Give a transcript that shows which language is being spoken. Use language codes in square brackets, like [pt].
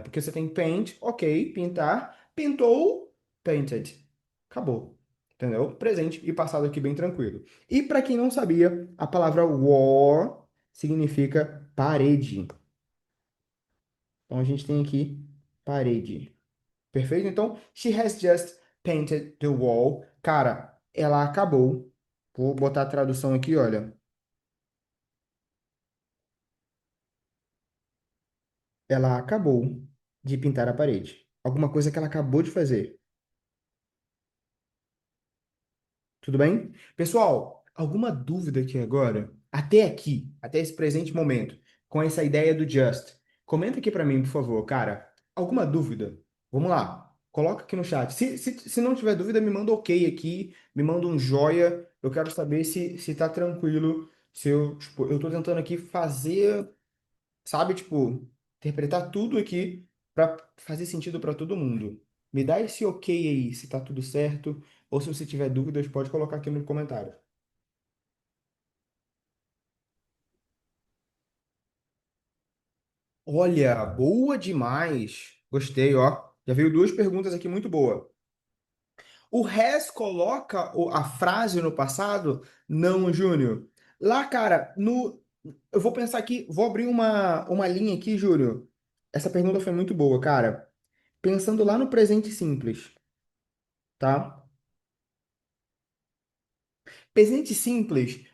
[pt] Porque você tem paint, ok, pintar, pintou, painted. Acabou. Entendeu? Presente e passado aqui bem tranquilo. E para quem não sabia, a palavra wall significa parede. Então a gente tem aqui parede. Perfeito? [en] Então, she has just painted the wall. [pt] Cara, ela acabou. Vou botar a tradução aqui, olha. Ela acabou de pintar a parede. Alguma coisa que ela acabou de fazer. Tudo bem? Pessoal, alguma dúvida aqui agora? Até aqui, até esse presente momento, com essa ideia do just. Comenta aqui para mim, por favor, cara. Alguma dúvida? Vamos lá. Coloca aqui no chat. Se não tiver dúvida, me manda ok aqui, me manda um joia. Eu quero saber se tá tranquilo. Se eu, tipo, eu tô tentando aqui fazer, sabe, tipo, interpretar tudo aqui para fazer sentido para todo mundo. Me dá esse ok aí, se tá tudo certo, ou se você tiver dúvidas, pode colocar aqui no comentário. Olha, boa demais. Gostei, ó. Já veio duas perguntas aqui muito boa. O has coloca a frase no passado? Não, Júnior. Lá, cara, no eu vou pensar aqui, vou abrir uma linha aqui, Júnior. Essa pergunta foi muito boa, cara. Pensando lá no presente simples, tá? Presente simples,